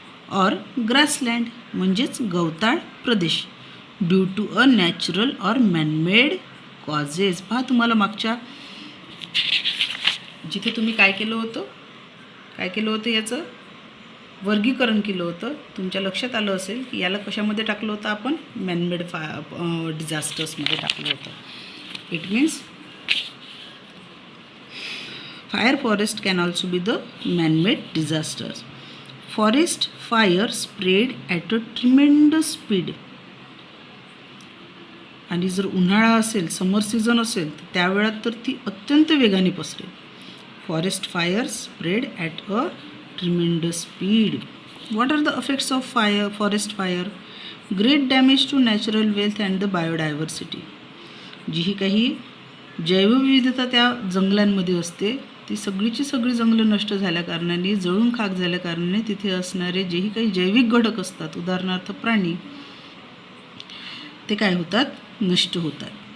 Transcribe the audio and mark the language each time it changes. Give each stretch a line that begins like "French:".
English: or grassland
Marathi: म्हणजेच गवताळ प्रदेश
English: Due to a natural or manmade causes.
Marathi: पहा तुम्हाला मागच्या जिथे तुम्ही काय केलं होतं याचं वर्गीकरण केलं होतं. तुमच्या लक्षात आलं असेल की याला कशामध्ये टाकलं होतं आपण, मॅनमेड डिझास्टर्समध्ये टाकलं होतं.
English: It means fire forest can also be the man-made disasters. Forest fire spread at a tremendous speed.
Marathi: आणि जर उन्हाळा असेल, समर सीझन असेल, तर त्यावेळात तर ती अत्यंत वेगाने पसरेल.
English: Forest fire spread at a tremendous speed. What are the effects of forest fire? Great damage to natural wealth and the biodiversity.
Marathi: जी ही काही जैवविविधता त्या जंगलांमध्ये असते, ती सगळीची सगळी जंगलं नष्ट झाल्या कारणाने, जळून खाक झाल्या कारणाने तिथे असणारे जेही काही जैविक घटक असतात, उदाहरणार्थ प्राणी, ते काय होतात, नष्ट होतात.